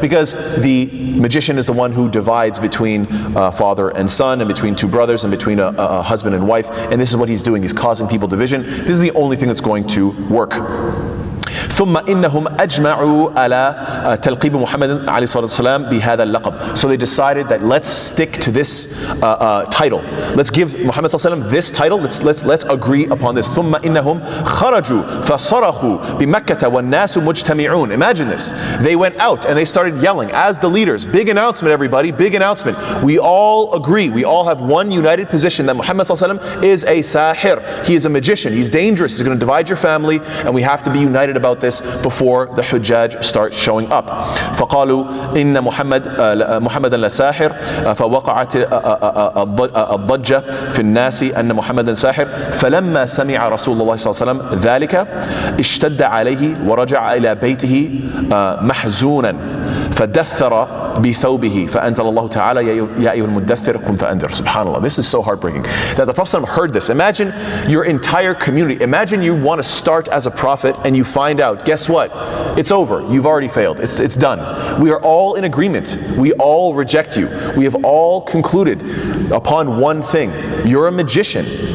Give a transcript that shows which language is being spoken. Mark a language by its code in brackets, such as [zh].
[en] Because the magician is the one who divides between father and son, and between two brothers, and between a husband and wife. And this is what he's doing. He's causing people division. This is the only thing that's going to work. [ar] ثم إنهم أجمعوا على تلقيب محمد عليه الصلاة والسلام بهذا اللقب. [en] So they decided that let's stick to this title. Let's give Muhammad صلى الله عليه وسلم this title. Let's agree upon this. [ar] ثم إنهم خرجوا فصرخوا بمكة والناس مجتمعون. [en] Imagine this. They went out and they started yelling as the leaders. Big announcement, everybody. Big announcement. We all agree. We all have one united position that Muhammad صلى الله عليه وسلم is a sahir. He is a magician. He's dangerous. He's going to divide your family, and we have to be united about this before the Hujjaj start showing up. [ar] فقالوا إن محمدا لساحر فوقعت الضجة في الناس أن محمدا ساحر فلما سمع رسول الله صلى الله عليه وسلم ذلك اشتد عليه ورجع إلى بيته محزونا فدثر بثوبه فأنزل الله تعالى يا أيها المدثر قم فأنذر. [en] SubhanAllah, this is so heartbreaking that the Prophet heard this. Imagine your entire community. Imagine you want to start as a prophet and you find out, guess what? It's over. You've already failed. It's done. We are all in agreement. We all reject you. We have all concluded upon one thing. You're a magician.